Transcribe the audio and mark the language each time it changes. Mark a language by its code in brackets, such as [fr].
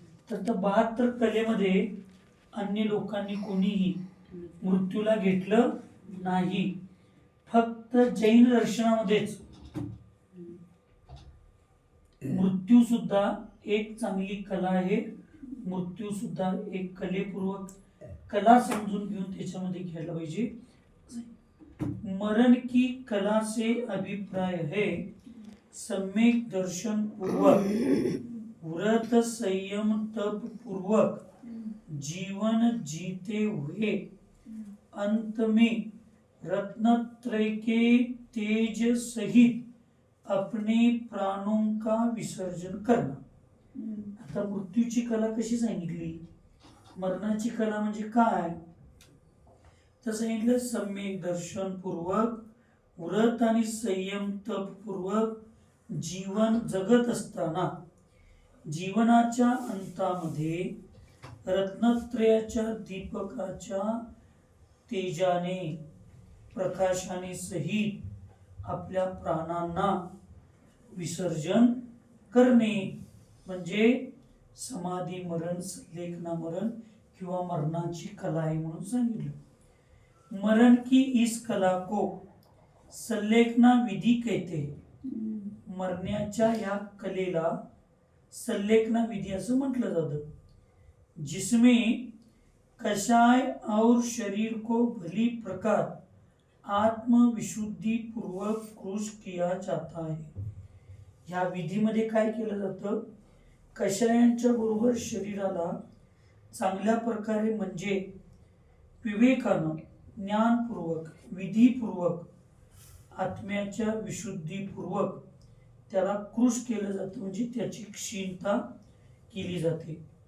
[mr] तर त्या 72 कलेमध्ये अन्य लोकांनी कोणीही मृत्यूला घेतलं नाही. फक्त जैन दर्शनामध्येच मृत्यू सुद्धा एक चांगली कला आहे. मृत्यू सुद्धा एक कलेपूर्वक कला समजून घेऊन त्याच्यामध्ये घ्यायला पाहिजे. [hi] मरण की कला से अभिप्राय है सम्यक दर्शन पूर्वक व्रत संयम तप पूर्वक जीवन जीते हुए अंत में रत्नत्रय के तेज सहित अपने प्राणों का विसर्जन करना. [mr] आता मृत्यूची कला कशी सांगितली, मरणाची कला म्हणजे काय, तर सांगितलं सम्यक दर्शन पूर्वक व्रत आणि संयम तप पूर्वक जीवन जगत असताना जीवनाच्या अंतामध्ये रत्नत्रयाच्या दीपकाच्या तेजाने प्रकाशाने सहित आपल्या प्राणांना विसर्जन करणे म्हणजे समाधी मरण, संलेखना मरण किंवा मरणाची कला आहे म्हणून सांगितलं. [hi] मरण की इस कला को संलेखना विधी कहते हैं. [mr] मरण्याच्या या कलेला संलेखना विधी असं म्हटलं जातं. [hi] जिसमें कषाय और शरीर को भली प्रकार आत्मविशुद्धि पूर्वक कृश किया जाता है. [mr] ह्या विधीमध्ये काय केलं जातं, कषायांच्या बरोबर शरीराला चांगल्या प्रकारे म्हणजे विवेकानं ज्ञानपूर्वक विधीपूर्वक आत्म्याच्या विशुद्धीपूर्वक त्याला कृश केलं जातं, म्हणजे त्याची क्षीणता केली जाते.